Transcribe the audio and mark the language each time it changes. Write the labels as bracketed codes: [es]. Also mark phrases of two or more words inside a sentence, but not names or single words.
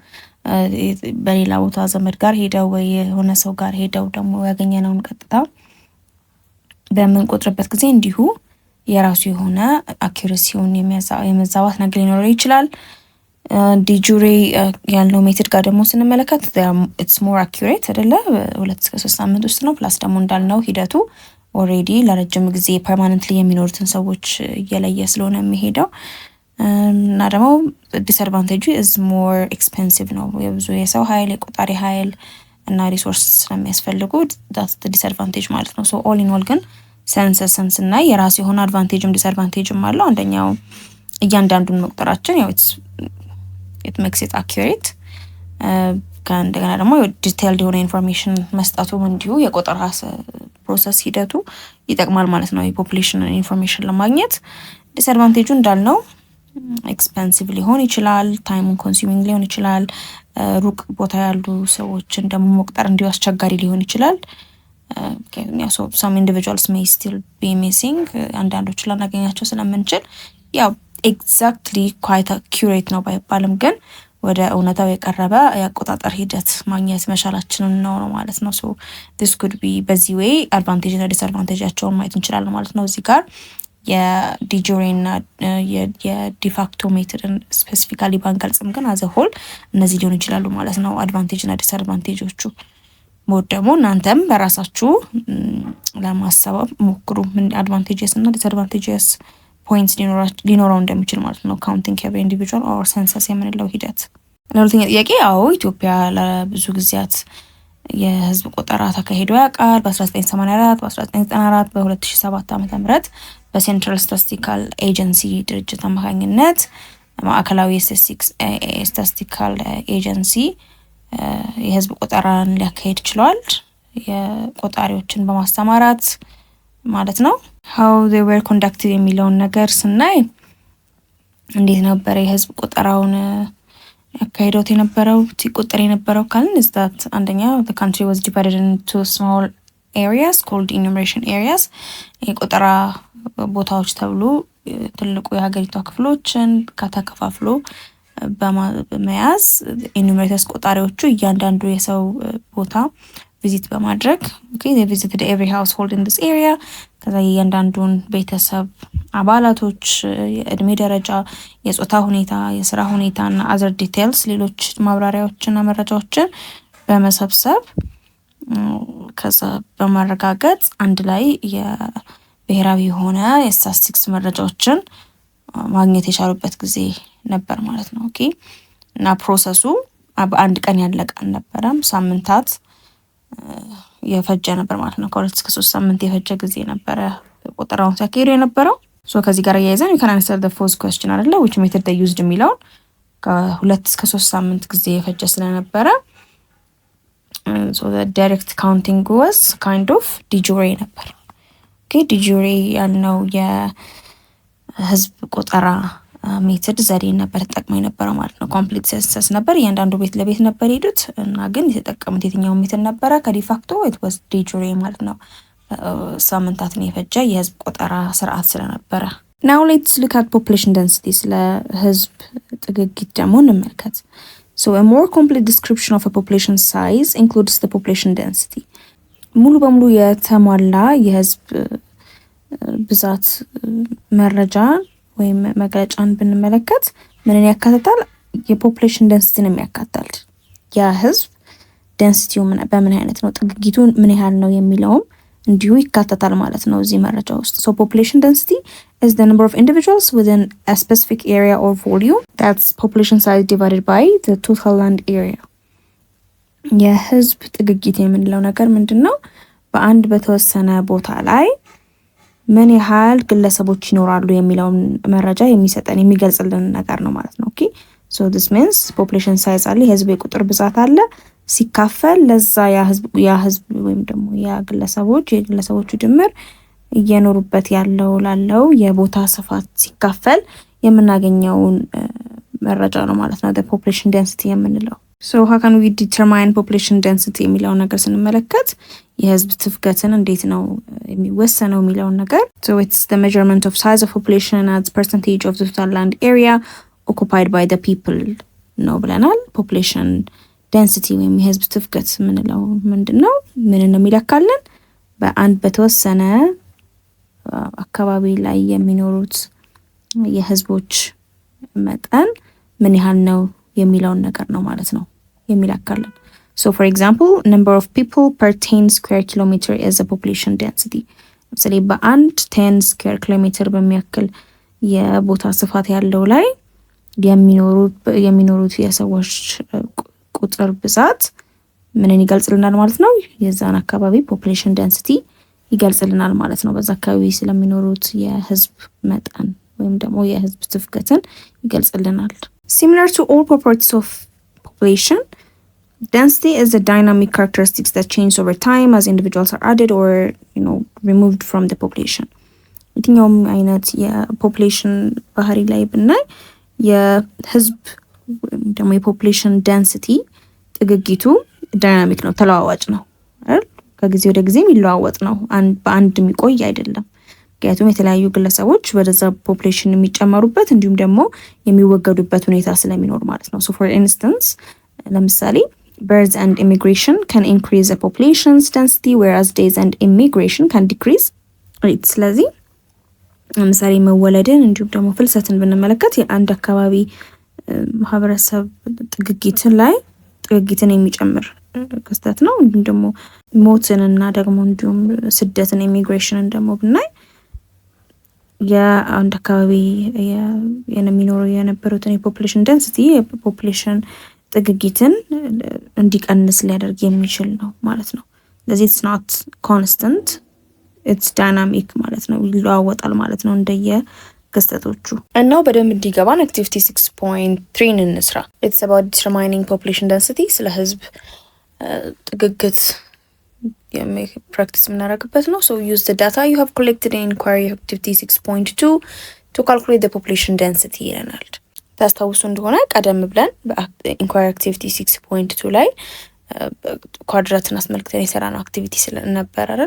[am] በሌላ ቦታ ዘመድ ጋር ሄደው ወይ የሆነ ሰው ጋር ሄደው ደግሞ ያገኘነውን ቀጥታ በምንቆጥርበት ጊዜ እንዲሁ የራሱ የሆነ አኪዩሬሲውን የመዛባት ነገር ሊኖረው ይችላል። ዲጁሬ ያለው ሜተድ ጋር ደግሞ ስንመለከት [en] it's more accurate [am] አይደለ? 2-3 ሳምንት ውስጥ ነው። ፕላስ ደግሞ እንዳልነው ሂደቱ ኦሬዲ ለረጅም ጊዜ ፐርማነንትሊ የሚኖሩትን ሰዎች እየለየ ስለሆነ የሚሄደው እና ደግሞ ዲስአድቫንቴጁ [en] is more expensive [am] ነው። የብዙ የሰው ኃይል የቆጣሪ ኃይል እና ሪሶርስ ስለሚያስፈልጉ [en] that's the disadvantage [am] ማለት ነው። [en] so all in all [am] ግን ሰንሰስን ስናይ የራሱ የሆነ አድቫንቴጅም ዲስአድቫንቴጅም አለው። አንደኛው እያንዳንዱን መቁጠራችን ያው [en] it makes it accurate [am] ከእንደገና ደግሞ ዲቴይልድ የሆነ ኢንፎርሜሽን መስጠቱም እንዲሁ የቆጠራ ፕሮሰስ ሂደቱ ይጠቅማል ማለት ነው የፖፑሌሽን ኢንፎርሜሽን ለማግኘት። ዲስአድቫንቴጁ እንዳልነው ኤክስፔንሲቭ ሊሆን ይችላል፣ [en] time consuming [am] ሊሆን ይችላል፣ ሩቅ ቦታ ያሉ ሰዎችን ደግሞ መቁጠር እንዲሁ አስቸጋሪ ሊሆን ይችላል። [en] so some individuals may still be missing [am] አንዳንዶቹ ላናገኛቸው ስለምንችል ያው [en] exactly quite accurate [am] ነው ባይባልም ግን ወደ እውነታው የቀረበ የአቆጣጠር ሂደት ማግኘት መቻላችንን ነው ማለት ነው። [en] so this could be [am] በዚህ way advantage እና disadvantageያቸውን ማየት እንችላለን ማለት ነው። እዚህ ጋር የዲጁሬ እና የዲፋክቶ ሜተድን ስፔሲፊካሊ ባንገልጽም ግን [en] as a whole [am] እነዚህ ሊሆን ይችላሉ ማለት ነው አድቫንቴጅ እና ዲስአድቫንቴጆቹ። ሞድ ደግሞ እናንተም በራሳችሁ ለማሰብ ሞክሩ ምን አድቫንቴጅስ እና [en] disadvantages points [am] ሊኖረው እንደሚችል ማለት ነው [en] counting every individual or census [am] የምንለው ሂደት። ለሁለተኛ ጥያቄ ለኢትዮጵያ ለብዙ ጊዜያት የህዝብ ቆጠራ ተካሂዶ ያውቃል። በ1984 በ1994 በ2007 ዓ.ም በሴንትራል ስታቲስቲካል ኤጀንሲ ድርጅት አማካኝነት ማዕከላዊ ስታቲስቲካል ኤጀንሲ የህዝብ ቆጠራን ሊያካሂድ ችሏል። የቆጣሪዎችን በማስተማራት ማለት ነው። [en] how they were conducted [am] የሚለውን ነገር ስናይ እንዴት ነበር የህዝብ ቆጠራውን ያካሂደው የነበረው ሲቆጠር የነበረው ካልን [en] is that [am] አንደኛ [en] the country was divided into small areas called enumeration areas። [am] የቆጠራ ቦታዎች ተብሎ ትልቁ የሀገሪቷ ክፍሎችን ከተከፋፍሎ በመያዝ ኢኑሜሬተርስ ቆጣሪዎቹ እያንዳንዱ የሰው ቦታ ቪዚት በማድረግ [en] they visited every household in this area። [am] ከዛ እያንዳንዱን ቤተሰብ አባላቶች የእድሜ ደረጃ፣ የጾታ ሁኔታ፣ የስራ ሁኔታ እና [en] other details [am] ሌሎች ማብራሪያዎችና መረጃዎችን በመሰብሰብ ከዛ በማረጋገጥ አንድ ላይ የብሔራዊ የሆነ የስታቲስቲክስ መረጃዎችን ማግኘት የቻሉበት ጊዜ ነበር ማለት ነው። እና ፕሮሰሱ በአንድ ቀን ያለቀ አልነበረም፣ ሳምንታት የፈጀ ነበር ማለት ነው። ከ2 እስከ 3 ሳምንት የፈጀ ጊዜ ነበረ ቆጠራውን ሲያካሂዱ የነበረው። ሶ ከዚህ ጋር ያይዘን [en] you can answer the first question [am] አይደለ [en] which method they used [am] የሚለውን ከ2 እስከ 3 ሳምንት ጊዜ የፈጀ ስለነበረ [en] so the direct counting was kind of de jure [am] ነበር። [en] okay de jure [am] ያልነው የህዝብ ቆጠራ ሜተድ ዘዴ ነበር ተጠቅመው የነበረው ማለት ነው። [en] complete census [am] ነበር፣ እያንዳንዱ ቤት ለቤት ነበር ሄዱት እና ግን የተጠቀሙት የትኛው ሜተድ ነበረ? ከዲፋክቶ [en] it was de jure [am] ማለት ነው። ሳምንታትን የፈጀ የህዝብ ቆጠራ ስርዓት ስለነበረ። [en] now let's look at population density [am] ስለ ህዝብ ጥግግት ደግሞ እንመልከት። [en] so a more complete description of a population size includes the population density [am] ሙሉ በሙሉ የተሟላ የህዝብ ብዛት መረጃ ወይም መግለጫን ብንመለከት ምንን ያካትታል? [en] population density [am] ያካትታል። ያ ህዝብ ዴንሲቲው በምን አይነት ነው፣ ጥግጊቱ ምን ያህል ነው የሚለውም እንዲሁ ይካተታል ማለት ነው እዚህ መረጃ ውስጥ። [en] so population density is the number of individuals within a specific area or volume, that's population size divided by the total land area። [am] የህዝብ ጥግጊት የምንለው ነገር ምንድነው? በአንድ በተወሰነ ቦታ ላይ ምን ያህል ግለሰቦች ይኖራሉ የሚለውን መረጃ የሚሰጠን የሚገልጽልን ነገር ነው ማለት ነው። [en] okay so this means population size [am] አለ፣ የህዝብ የቁጥር ብዛት አለ፣ ሲካፈል ለዛ ያ ህዝብ ወይም ደግሞ ያ የግለሰቦቹ ድምር እየኖሩበት ላለው የቦታ ስፋት ሲካፈል የምናገኘውን መረጃ ነው ማለት ነው [en] the population density [am] የምንለው። [en] so how can we determine population density [am] የሚለውን ነገር ስንመለከት የህዝብ ትፍገትን እንዴት ነው የሚወሰነው የሚለውን ነገር [en] so it's the measurement of size of population as percentage of the total land area occupied by the people [am] ነው ብለናል። [en] population density [am] ወይም የህዝብ ትፍገት የምንለው ምንድነው? ምን ነው የሚለካልን? በአንድ በተወሰነ አካባቢ ላይ የሚኖሩት የህዝቦች መጠን ምን ያህል ነው የሚለውን ነገር ነው ማለት ነው የሚለካልን። [en] so for example number of people per 10 square kilometer is a population density። [am] ለምሳሌ በአንድ 10 [en] square kilometer [am] በሚያክል የቦታ ስፋት ያለው ላይ የሚኖሩት የሰዎች ቁጥር ብዛት ምንን ይገልጽልናል ማለት ነው? የዛን አካባቢ [en] population density [am] ይገልጽልናል ማለት ነው። በዛ አካባቢ ስለሚኖሩት የህዝብ መጠን ወይም ደግሞ የህዝብ ትፍገትን ይገልጽልናል። [en] similar to all properties of population, density is a dynamic characteristics that change over time as individuals are added or removed from the population። [am] የትኛውም አይነት የፖፑሌሽን ባህሪ ላይ ብናይ የህዝብ ወይም ደግሞ [en] population density [am] ጥግጊቱ ዳይናሚክ ነው፣ ተለዋዋጭ ነው አይደል? ከጊዜ ወደ ጊዜ የሚለዋወጥ ነው፣ በአንድ የሚቆይ አይደለም። ምክንያቱም የተለያዩ ግለሰቦች ወደዛ ፖፑሌሽን የሚጨመሩበት እንዲሁም ደግሞ የሚወገዱበት ሁኔታ ስለሚኖር ማለት ነው። [en] so for instance [am] ለምሳሌ [en] births and immigration can increase a population's density whereas deaths and immigration can decrease it። [am] ስለዚህ ለምሳሌ መወለድን እንዲሁም ደግሞ ፍልሰትን ብንመለከት የአንድ አካባቢ ማህበረሰብ ጥግጊትን የሚጨምር ክስተት ነው። እንዲሁም ደግሞ ሞትንና ደግሞ እንዲሁም ስደትን ኢሚግሬሽንን ደግሞ ብናይ የአንድ አካባቢ የሚኖሩ የነበሩትን [en] population density [am] የፖፑሌሽን ጥግጊትን እንዲቀንስ ሊያደርግ የሚችል ነው ማለት ነው። ስለዚህ [en] it's not constant, it's dynamic [am] ማለት ነው፣ ይለዋወጣል ማለት ነው እንደየ ክስተቶቹ። እና በደንብ እንዲገባን activity 6.3 እንስራ። [en] it's about determining population density [am] ስለ ህዝብ ጥግግት ፕራክቲስ የምናደርግበት ነው። [en] so use the data you have collected in inquiry activity 6.2 to calculate the population density [am] ይለናል። ታስታውሱ እንደሆነ ቀደም ብለን [en] inquiry activity 6.2 [am] ላይ ኳድራትን አስመልክተን የሰራነው አክቲቪቲ ስለነበር አይደል?